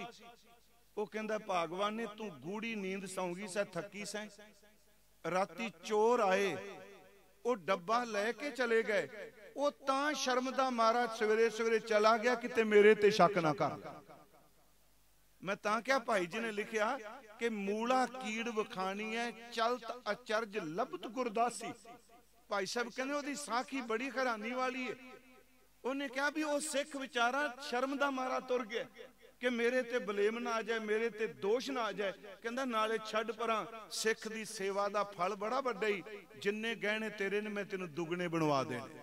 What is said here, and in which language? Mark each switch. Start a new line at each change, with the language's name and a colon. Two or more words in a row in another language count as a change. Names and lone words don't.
Punjabi: ਵੋ ਕਹੰਦਾ ਭਾਗਵਾਨ ਨੇ ਤੂ ਗੂੜ੍ਹੀ ਨੀਂਦ ਸੌਂਗੀ ਸੈ, ਥਕੀ ਸੈ, ਰਾਤੀ ਚੋਰ ਆਏ ਵੋ ਡੱਬਾ ਲੈਕੇ ਚਲੇ ਗਏ, ਵੋ ਤਾਂ ਸ਼ਰਮ ਦਾ ਮਾਰਾ ਸਵੇਰੇ ਸਵੇਰੇ ਚਲਾ ਗਿਆ, ਕਿਤੇ ਮੇਰੇ ਤੇ ਸ਼ਕ ਨਾ ਕਰ। ਮੈਂ ਤਾਂ ਕਿਆ ਭਾਈ ਜੀ ਨੇ ਲਿਖਿਆ ਕਿ ਮੂਲਾ ਕੀੜ ਵਖਾਨੀ ਹੈ, ਚਲਤ ਅਚਰਜ ਲਭਤ ਗੁਰਦਾਸੀ। ਭਾਈ ਸਾਹਬ ਕਹਨੇ ਓਦੀ ਸਾਖੀ ਬੜੀ ਹੈਰਾਨੀ ਵਾਲੀ ਹੈ। ਉਨ੍ਹੇਂ ਕਹਾ ਭੀ ਵੋ ਸਿਖ ਵਿਚਾਰਾ ਸ਼ਰਮ ਦਾ ਮਾਰਾ ਤੁਰ ਗਿਆ ਕਿ ਮੇਰੇ ਤੇ ਬਲੇਮ ਨਾ ਆ ਜਾਏ, ਮੇਰੇ ਤੇ ਦੋਸ਼ ਨਾ ਆ ਜਾਏ। ਕਹੰਦਾ ਨਾਲੇ ਛੜ ਪਰਾਂ, ਸਿਖ ਦੀ ਸੇਵਾ ਦਾ ਫਲ ਬੜਾ ਵੱਡਾ ਹੀ, ਜਿੰਨੇ ਗਹਨੇ ਤੇਰੇ ਨੇ ਮੈਂ ਤੇਨੂੰ ਦੁਗਨੇ ਬਨਵਾ ਦੇਨੇ।